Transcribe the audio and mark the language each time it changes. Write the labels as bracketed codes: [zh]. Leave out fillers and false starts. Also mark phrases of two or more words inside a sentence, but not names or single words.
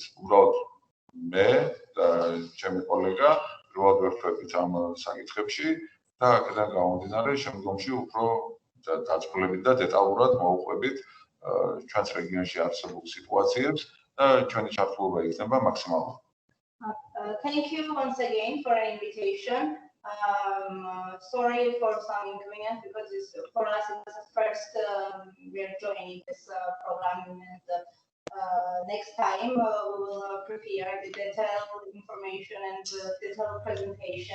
[ka] უბრალოდ მე და ჩემი კოლეგა პირველად ვერთვებით ამ საკითხებში და აქედან გამომდინარე შემდგომში უფრო დაწვრილებით და დეტალურად მოვუყვებით ჩვენს რეგიონში არსებულ სიტუაციებს და ჩვენი ჩართულობა იქნება მაქსიმალური. [en] Thank you once again for an invitation. Sorry for some inconvenience because for us it was the first we are joining this program, and next time we will prepare the detailed information and detailed presentation.